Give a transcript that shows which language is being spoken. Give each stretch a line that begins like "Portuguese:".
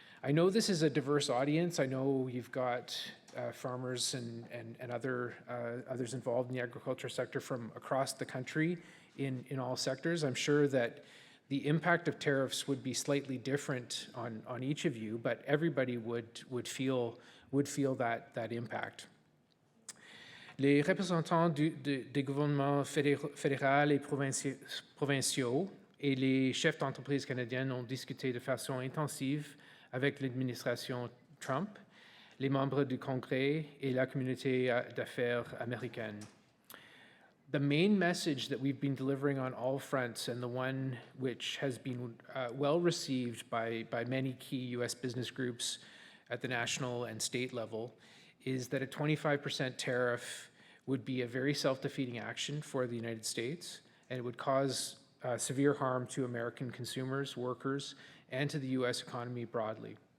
English: I know this is a diverse audience. I know you've got farmers and others involved in the agriculture sector from across the country in all sectors. I'm sure that the impact of tariffs would be slightly different on each of you, but everybody would feel that impact.
French: Les représentants des gouvernements fédéral et provinciaux et les chefs d'entreprise canadiennes ont discuté de façon intensive avec l'administration Trump, les membres du Congrès et la communauté d'affaires américaine.
English: The main message that we've been delivering on all fronts, and the one which has been well received by many key US business groups at the national and state level, is that a 25% tariff would be a very self-defeating action for the United States, and it would cause severe harm to American consumers, workers, and to the US economy broadly.